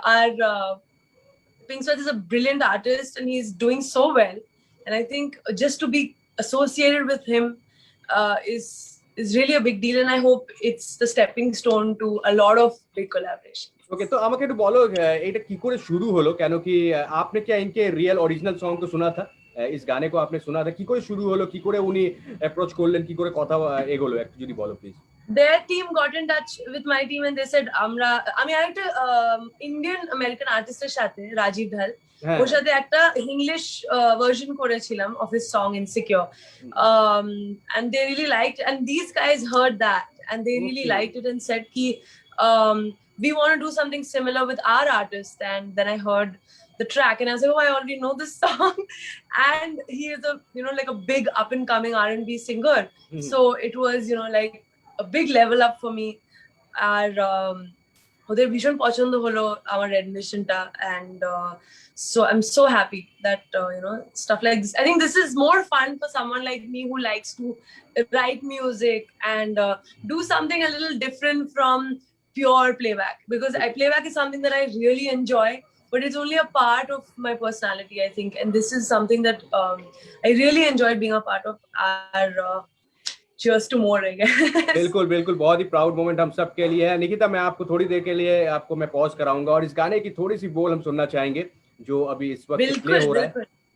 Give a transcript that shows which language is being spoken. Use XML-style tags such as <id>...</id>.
<en>Pink Sweat is a brilliant artist and he's doing so well, and I think just to be associated with him is really a big deal, and I hope it's the stepping stone to a lot of big collaborations.</en> <hi>Okay तो</hi> <bn>আমাকে একটু বলো এটা কি করে শুরু হলো, কেন কি</bn> <hi>आपने क्या इनके रियल ओरिजिनल सॉन्ग को सुना था,</hi> <bn>इस गाने को आपने सुना था, কি করে শুরু হলো, কি করে উনি অ্যাপ্রোচ করলেন, কি করে কথা এগোলো একটু যদি বলো please.</bn> <en>Their team got in touch with my team and they said</en> <bn>আমি আরেকটা ইন্ডিয়ান আমেরিকান আর্টিস্টের সাথে রাজীব ঢাল ওর সাথে একটা ইংলিশ ভার্সন করেছিলাম</bn> <en>of his song Insecure, and they really liked, and these guys heard that and they really liked it and said ki we want to do something similar with our artist. And then I heard the track and I was like, oh, I already know this song. And he is like a big up and coming R&B singer, so it was like a big level up for me.</en> <bn>আর ওদের ভীষণ পছন্দ হলো আমার রেডমিশনটা,</bn> <en>and so I'm so happy that stuff like this, I think this is more fun for someone like me who likes to write music and do something a little different from pure playback, because playback is something that I really enjoy, but it's only a part of my personality, I think, and this is something that I really enjoyed being a part of. Our cheers to more, I guess.</en> <hi>बिल्कुल बिल्कुल, बहुत ही proud moment हम सब के लिए है। निकिता मैं आपको थोड़ी देर के लिए आपको मैं पॉज कराऊंगा और इस गाने की थोड़ी सी बोल हम सुनना चाहेंगे जो अभी इस वक्त प्ले हो रहा है।</hi>